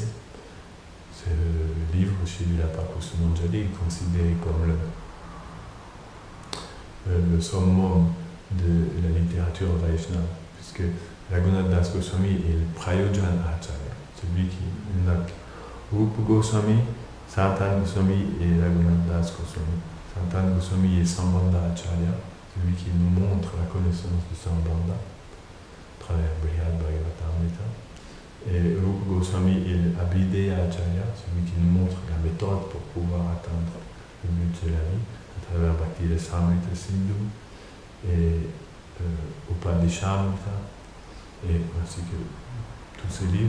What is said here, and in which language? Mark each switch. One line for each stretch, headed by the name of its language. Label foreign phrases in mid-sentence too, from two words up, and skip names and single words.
French: Ce livre, Shivilapa Kusumanjali, est considéré comme le summum de la littérature Vaishnava, puisque Raghunath Das Goswami est le
Sanskrit: Prayojan Acharya,
French: celui qui n'a Rupa Goswami, Sanatana Goswami et Raghunath Das Goswami. Sanatana Goswami est
Sanskrit: Sambandha Acharya,
French: celui qui nous montre la connaissance du Sambandha à travers Brihad Bhagavatamrita. Et Rupa Goswami est
Sanskrit: Abhideya Acharya,
French: celui qui nous montre la méthode pour pouvoir atteindre le but de la vie à travers Bhakti Rasamrita Sindhu et Upadishamrita, et ainsi que tous ces livres.